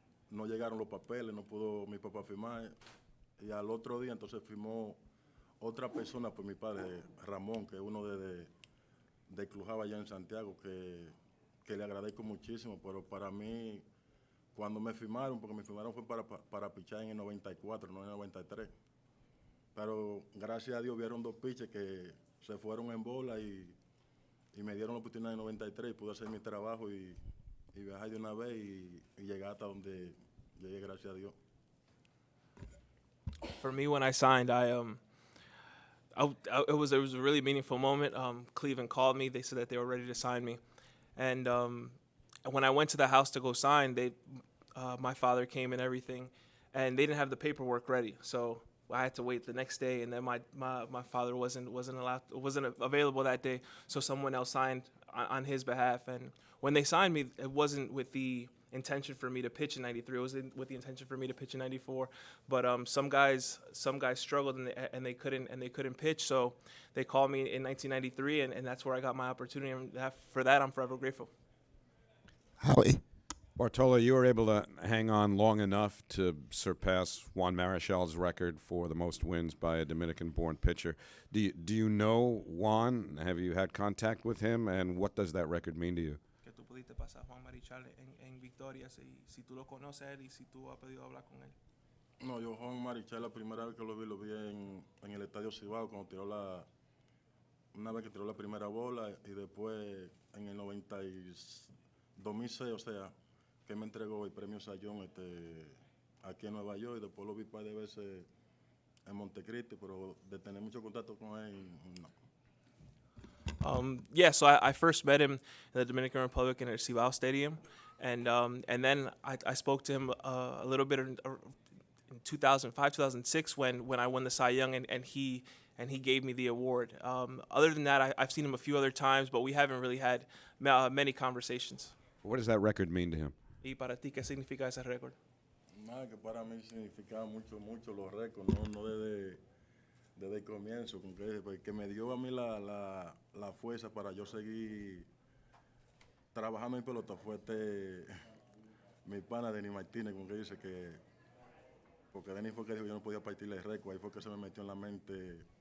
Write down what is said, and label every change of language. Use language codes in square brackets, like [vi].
[es] no llegaron los papeles, no pudo mi papá firmar, y al otro día entonces firmó otra persona, pues mi padre, Ramón, que es uno de Clujaba allá en Santiago, que le agradezco muchísimo, pero para mí, cuando me firmaron, porque me firmaron fue para pichar en el 94, no en el 93, pero gracias a Dios vieron 2 pitches que se fueron en bola y y me dieron la oportunidad en 93 y pude hacer mi trabajo y viajar de una vez y llegar hasta donde llegué, gracias a Dios. [en] For me, when I signed, it was a really meaningful moment. Cleveland called me. They said that they were ready to sign me, and when I went to the house to go sign, my father came and everything, and they didn't have the paperwork ready. So I had to wait the next day, and then my father wasn't available that day. So someone else signed on his behalf, and when they signed me, it wasn't with the intention for me to pitch in '93. It was with the intention for me to pitch in '94. But some guys struggled and they couldn't pitch. So they called me in 1993, and that's where I got my opportunity. And for that, I'm forever grateful. Howie. Bartolo, you were able to hang on long enough to surpass Juan Marichal's record for the most wins by a Dominican-born pitcher. Do you know Juan? Have you had contact with him? And what does that record mean to you? [es] Que tú pudiste pasar Juan Marichal en victorias, si tú lo conoces a él y si tú has podido hablar con él. No, yo Juan Marichal, la primera vez que lo vi en el Estadio Cibao, cuando una vez que tiró la primera bola, y después en el 2006, o sea, que me entregó el premio Sayón aquí en Nueva York, y después lo vi un par de veces en Montecristi, pero de tener mucho contacto con él, no. [en] Yeah, so I first met him in the Dominican Republic in the Cibao Stadium, and then I spoke to him a little bit in 2005, 2006 when I won the Cy Young, and he gave me the award. Other than that, I've seen him a few other times, but we haven't really had many conversations. What does that record mean to him? [es] ¿Y para ti qué significa ese récord? Nada, que para mí significaba mucho los récords, no desde el comienzo, porque me dio a mí la fuerza para yo seguir trabajando en pelota. Fue mi pana Denis Martínez, como que dice porque Denis fue que dijo que yo no podía partirle el récord, ahí fue que se me metió en la mente.